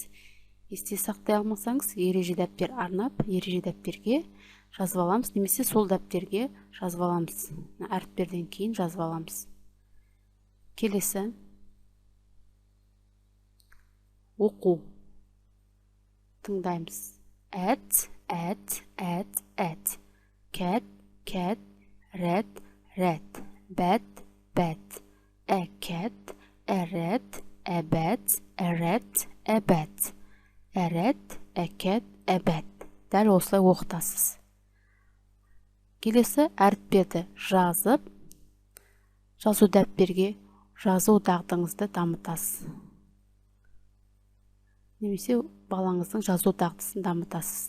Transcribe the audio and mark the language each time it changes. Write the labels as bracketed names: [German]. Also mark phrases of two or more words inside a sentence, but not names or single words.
[Kazakh] Есте сақтай алмасаңыз, ереже дәптер арнап, ереже дәптерге жазып аламыз, немесе сол дәптерге жазып аламыз. Әріптерден кейін жазып аламыз. Келесі. Оқу. Тыңдаймыз. [English] At. Cat, rat. Bat. A cat, a rat, a bat, a rat, a bat. A rat, a cat, a bat. [Kazakh] Дәл осылай оқытасыз. Келесі әріптерді жазып, жазу дәптерге жазу дағдыңызды дамытасыз. Немесе балаңыздың жазу дағдысын дамытасыз.